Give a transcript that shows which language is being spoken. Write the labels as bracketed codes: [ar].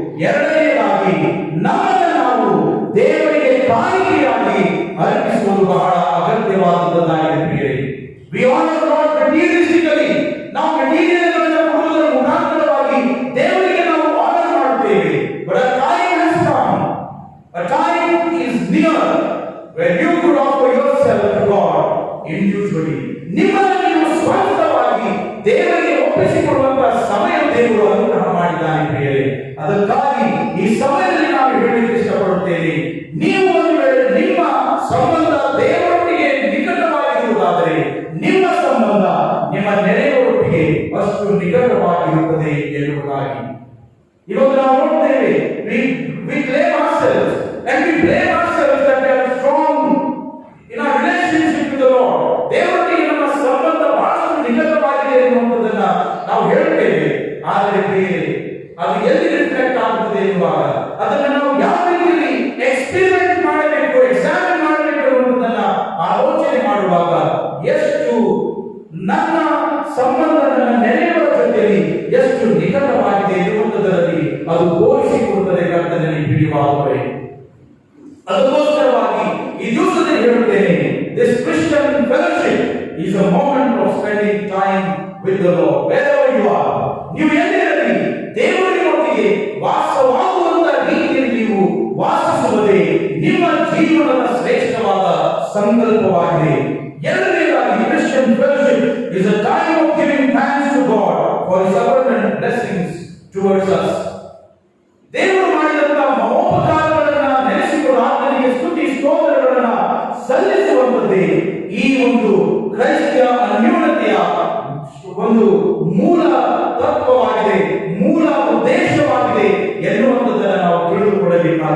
[kn] ಎರಡನೆಯದಾಗಿ ನಮ್ಮನ್ನು ನಾವು ದೇವರಿಗೆ ಕಾಣಿಕೆಯಾಗಿ ಅರ್ಪಿಸುವುದು ಬಹಳ ಅಗತ್ಯವಾದದ್ದಾಗಿದೆ ಪ್ರಿಯರೇ. [en] We honor God materialistically. [kn] ನಾವು ಮೆಟೀರಿಯಲ್ಗಳನ್ನು ಕೊಡುವುದರ ಮುಖಾಂತರವಾಗಿ ದೇವರಿಗೆ ನಾವು ಆನರ್ ಮಾಡುತ್ತೇವೆ. [en] But a time has come, a time is near where you could offer yourself to God individually. [kn] ನಿಮ್ಮನ್ನು ನೀವು ಸ್ವಂತವಾಗಿ ದೇವರಿಗೆ ಒಪ್ಪಿಸಿಕೊಡುವಂತಹ ಸಮಯ ದೇವರು ಅನುಗ್ರಹ ಮಾಡಿದ್ದಾನೆ ಪ್ರಿಯರೇ. ಅದಕ್ಕಾಗಿ ಈ ಸಮಯದಲ್ಲಿ ನಾವು ಹೇಳಲಿಕ್ಕೆ ಇಷ್ಟಪಡುತ್ತೇನೆ, ನೀವು ಒಂದು ವೇಳೆ ನಿಮ್ಮ ಸಂಬಂಧ ದೇವರೊಟ್ಟಿಗೆ ನಿಕಟವಾಗಿರುವುದಾದರೆ ನಿಮ್ಮ ಸಂಬಂಧ ನಿಮ್ಮ ನೆರೆಯವರೊಟ್ಟಿಗೆ ಅಷ್ಟು ನಿಕಟವಾಗಿರುತ್ತದೆ ಎನ್ನುವುದಾಗಿ. ಇವತ್ತು ನಾವು ನೋಡ್ತೇವೆ, [en] we blame ourselves and we blame ourselves that we are strong in our relationship with the Lord. [kn] ದೇವರೊಟ್ಟಿಗೆ ನಮ್ಮ ಸಂಬಂಧ ಬಹಳಷ್ಟು ನಿಕಟವಾಗಿದೆ ಎನ್ನುವಂಥದ್ದನ್ನ ನಾವು ಹೇಳ್ತೇವೆ. ಆದರೆ ಅದು ಎಲ್ಲಿ ರಿಫ್ಲೆಕ್ಟ್ ಆಗುತ್ತದೆ ಎನ್ನುವಾಗ ಅದನ್ನು ನಾವು ಯಾವ ರೀತಿಯಲ್ಲಿ ಎಕ್ಸ್ಪೆರಿಮೆಂಟ್ ಮಾಡಬೇಕು, ಎಕ್ಸಾಮಿನ್ ಮಾಡಬೇಕು ಎನ್ನುವುದನ್ನ ಆಲೋಚನೆ ಮಾಡುವಾಗ ಎಷ್ಟು ನನ್ನ ಸಂಬಂಧ ನನ್ನ ನೆರೆಯವರ ಜೊತೆಯಲ್ಲಿ ಎಷ್ಟು ನಿಕಟವಾಗಿದೆ ಎನ್ನುವಂಥದ್ರಲ್ಲಿ ಅದು ತೋರಿಸಿಕೊಡುತ್ತದೆ ಕರ್ತನಲ್ಲಿ ಪ್ರಿಯವಾದವರೇ. ಅದಕ್ಕೋಸ್ಕರವಾಗಿ ಈ ದಿವಸದಲ್ಲಿ ಹೇಳುತ್ತೇನೆ, [en] this Christian fellowship is a moment of spending time with the Lord. Wherever you are, [kn] ನೀವು ಎಲ್ಲಿರಲಿ ದೇವರೊಟ್ಟಿಗೆ ವಾಸವಾಗುವಂತ ರೀತಿಯಲ್ಲಿ ನೀವು ವಾಸಿಸುವುದೇ ನಿಮ್ಮ ಜೀವನದ ಶ್ರೇಷ್ಠವಾದ ಸಂಕಲ್ಪವಾಗಿದೆ. ಎರಡನೇದಾಗಿ [en] Christian fellowship is a time of giving thanks to God for His abundant blessings towards us. [kn] ದೇವರು ಮಾಡಿದಂತಹ ಮಹೋಪಕಾರಗಳನ್ನ ನೆನೆಸಿಕೊಂಡು ಆತನಿಗೆ ಸ್ತುತಿ ಸ್ತೋತ್ರಗಳನ್ನ ಸಲ್ಲಿಸುವಂಥದ್ದೇ ಈ ಒಂದು ಕ್ರೈಸ್ತಿಯ ಅನ್ಯೋನ್ಯತೆಯ ಒಂದು ಮೂಲ ತತ್ವವಾಗಿದೆ, ಮೂಲ ಉದ್ದೇಶವಾಗಿದೆ ಎನ್ನುವಂಥದ್ದನ್ನು ನಾವು ತಿಳಿದುಕೊಳ್ಳಬೇಕು.